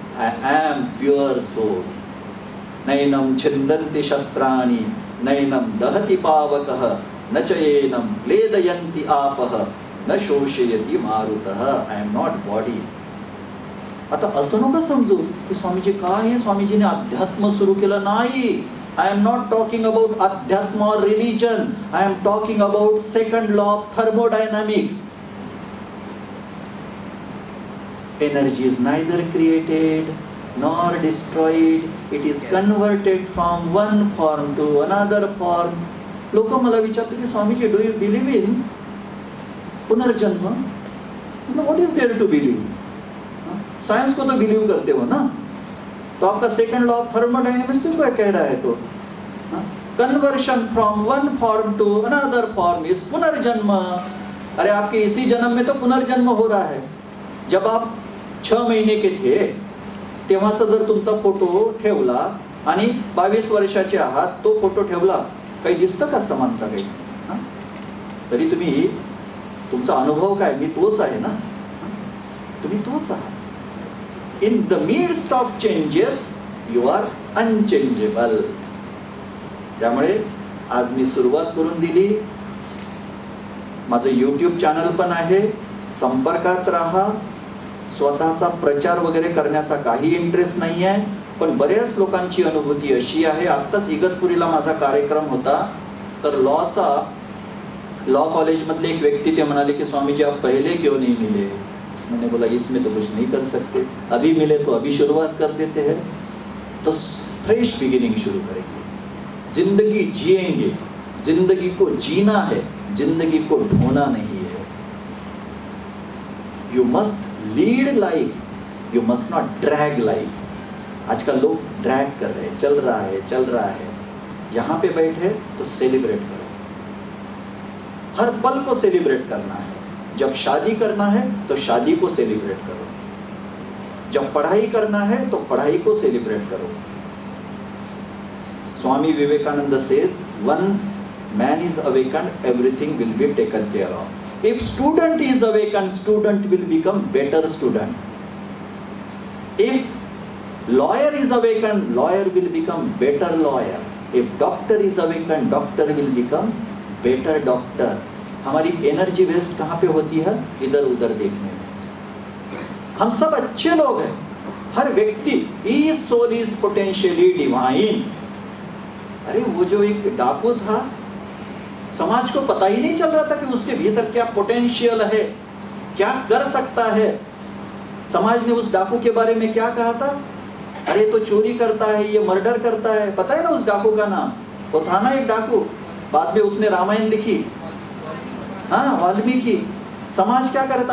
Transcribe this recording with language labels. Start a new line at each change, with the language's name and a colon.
English: I am pure soul.
Sanskrit: नैनम छिंदन्ति शस्त्राणि, नैनम दहति पावकः, न चयेनम क्लेदयन्ति आपः, न शोषयति मारुतः.
English: I am not body.
Marathi: आता असं नका समजू की स्वामीजी काय आहे, स्वामीजीने अध्यात्म सुरू केलं नाही.
English: I am not talking about adhyatma or religion. I am talking about second law of thermodynamics. Energy is neither created nor destroyed. It is converted from one form to another form.
Marathi: लोक मला विचारतात की Swamiji,
English: Do you believe in पुनर्जन्म, what is there to believe?
Hindi: Science को तो believe करते हो ना, तो आपका सेकंड लॉ ऑफ थर्मोडायनेमिक्स तो क्या कह रहा है?
English: तो conversion from one form to another form is पुनर्जन्म।
Hindi: अरे आपके इसी जन्म में तो पुनर्जन्म हो रहा है। जब आप 6 महिने के थे
Marathi: तेव्हाचा जर तुमचा फोटो ठेवला आणि 22 वर्षाचे आहात, तो फोटो ठेवला, काही दिसतं का समानता काही? तरी तुम्ही तुमचा अनुभव काय? मी तोच आहे ना, तुम्ही तोच आहात.
English: In the midst of changes you are unchangeable.
Marathi: त्यामुळे आज मी सुरुवात करून दिली. माझं यूट्यूब चॅनल पण आहे, संपर्कात राहा. स्वतःचा प्रचार वगैरे करण्याचा काही इंटरेस्ट नाही आहे, पण बऱ्याच लोकांची अनुभूती अशी आहे. आत्ताच इगतपुरीला माझा कार्यक्रम होता, तर लॉ कॉलेजमधले एक व्यक्ती ते म्हणाले की स्वामीजी
Hindi: आप पहले क्यों नहीं मिले? मैंने बोला इसमें तो कुछ नहीं कर सकते, अभी मिले तो अभी शुरुआत कर देते हैं. तो फ्रेश बिगिनिंग शुरू करेंगे. जिंदगी जिएंगे, जिंदगी को जीना है, जिंदगी को ढोना नहीं है.
English: You must lead life, you must not drag life.
Hindi: आजकल लोग ड्रैग कर रहे हैं, चल रहा है. यहाँ पे बैठे तो सेलिब्रेट करो, हर पल को सेलिब्रेट करना है. जब शादी करना है तो शादी को सेलिब्रेट करो, जब पढ़ाई करना है तो पढ़ाई को सेलिब्रेट करो.
English: Swami Vivekananda says once man is awakened everything will be taken care of. If student is awakened, student will become better student. If lawyer is awakened, lawyer will become better lawyer. If doctor is awakened, doctor will become better doctor.
Hindi: हमारी energy waste कहाँ पे होती है? इधर उधर देखने में. हम सब अच्छे लोग हैं, हर व्यक्ति
English: each soul is potentially divine.
Hindi: अरे वो जो एक डाकू था, समाज को पता ही नहीं चल रहा था कि उसके भीतर क्या पोटेंशियल है, क्या कर सकता है. समाज ने उस डाकू के बारे में क्या कहा था? अरे तो चोरी करता है, ये मर्डर करता है. पता है ना उस डाकू का नाम? वो था ना एक डाकू, बाद में उसने रामायण लिखी, हाँ वाल्मीकि. समाज क्या करता?